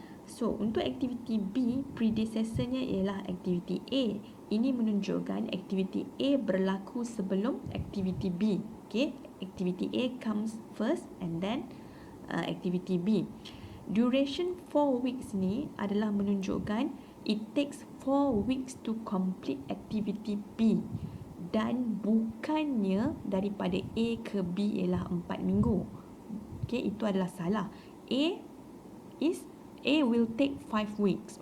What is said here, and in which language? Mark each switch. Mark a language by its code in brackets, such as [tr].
[ms] So, untuk activity B, predecessornya ialah activity A. Ini menunjukkan activity A berlaku sebelum activity B. [en] Okay, activity A comes first and then activity B. Duration 4 weeks [ms] ni adalah menunjukkan [en] it takes 4 weeks to complete activity B, [ms] dan bukannya daripada A ke B ialah 4 minggu. [en] Okay, [ms] itu adalah salah. [en] A will take 5 weeks.